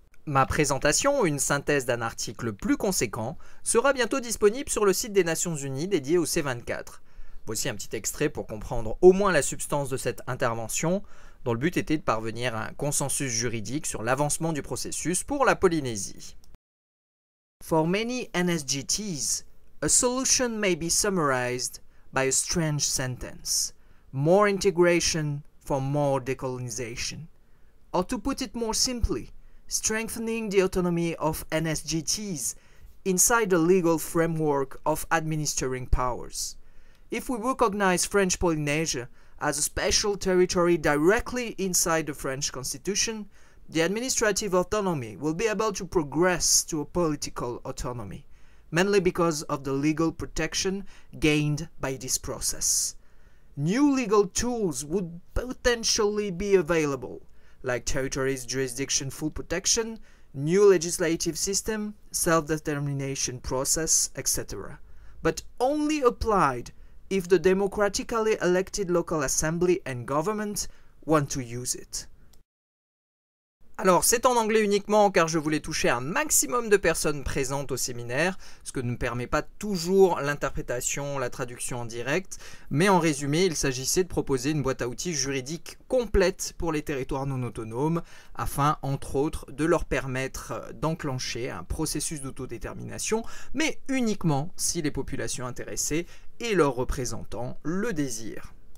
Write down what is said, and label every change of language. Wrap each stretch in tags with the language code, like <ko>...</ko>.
<fr>Ma présentation, une synthèse d'un article plus conséquent, sera bientôt disponible sur le site des Nations Unies dédié au C24. Voici un petit extrait pour comprendre au moins la substance de cette intervention, dont le but était de parvenir à un consensus juridique sur l'avancement du processus pour la Polynésie.</fr> <en>For many NSGTs, a solution may be summarized by a strange sentence: more integration for more decolonization. Or to put it more simply, strengthening the autonomy of NSGTs inside the legal framework of administering powers. If we recognize French Polynesia as a special territory directly inside the French Constitution, the administrative autonomy will be able to progress to a political autonomy, mainly because of the legal protection gained by this process. New legal tools would potentially be available, like territories' jurisdiction full protection, new legislative system, self-determination process, etc. But only applied if the democratically elected local assembly and government want to use it.</en> <fr>Alors c'est en anglais uniquement car je voulais toucher un maximum de personnes présentes au séminaire, ce que ne permet pas toujours l'interprétation, la traduction en direct, mais en résumé il s'agissait de proposer une boîte à outils juridique complète pour les territoires non autonomes, afin entre autres de leur permettre d'enclencher un processus d'autodétermination, mais uniquement si les populations intéressées et leurs représentants le désirent.</fr>